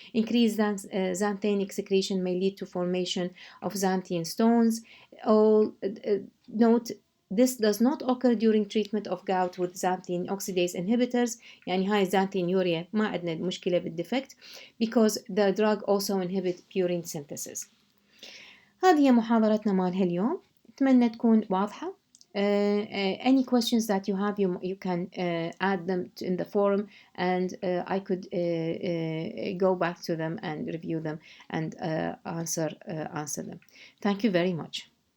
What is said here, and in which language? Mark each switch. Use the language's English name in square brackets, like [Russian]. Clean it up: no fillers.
[English] Increased xanthine excretion may lead to formation of xanthine stones. Note, this does not occur during treatment of gout with xanthine oxidase inhibitors. [Arabic] يعني هاي xanthinuria ما عندنا مشكلة بالديفكت because the drug also inhibit purine synthesis. هذه هي محاضرتنا مالها اليوم، أتمنى تكون واضحة. [English] Any questions that you have, you can add them in the forum, and I could go back to them and review them and answer them. Thank you very much.